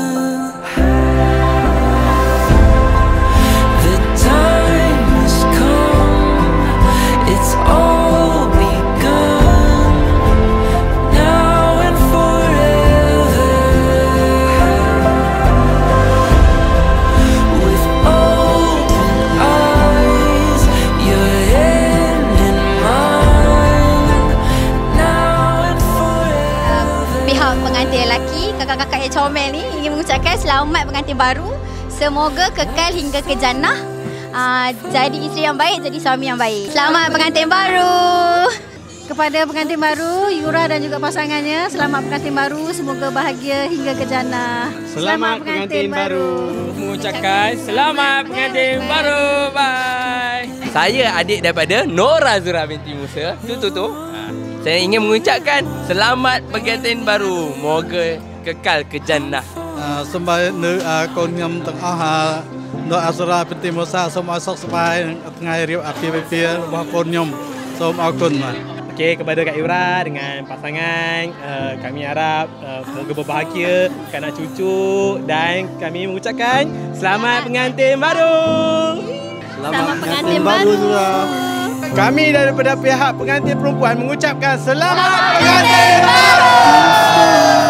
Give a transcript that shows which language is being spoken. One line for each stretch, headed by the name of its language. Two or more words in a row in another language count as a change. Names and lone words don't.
English: The time has come, it's all begun, now and forever. With open eyes, your hand in mine, now and forever.
Malay: Pihak pengantin lelaki, kakak-kakak yang comel ni ingin mengucapkan selamat pengantin baru. Semoga kekal hingga ke jannah. Jadi isteri yang baik, jadi suami yang baik. Selamat pengantin baru. Kepada pengantin baru, Yura dan juga pasangannya, selamat pengantin baru. Semoga bahagia hingga ke jannah. Selamat pengantin baru. Mengucapkan selamat pengantin baru. Bye. Saya adik daripada Nur Azura binti Musa. Tu. Saya ingin mengucapkan selamat pengantin baru. Moga kekal ke jannah.
Khmer: សូមឲ្យនៅកូនខ្ញុំទាំងអស់នៅអសុរាពិធីមុសាសូមឲ្យសុខសប្បាយថ្ងៃរៀបអាពាហ៍ពិពាហ៍របស់កូនខ្ញុំសូមអរគុណបាទ
Malay: Okey, kepada Kak Yura dengan pasangan, kami harap semoga berbahagia, anak cucu, dan kami mengucapkan selamat pengantin baru. Selamat pengantin baru. Kami daripada pihak pengantin perempuan mengucapkan selamat pengantin baru.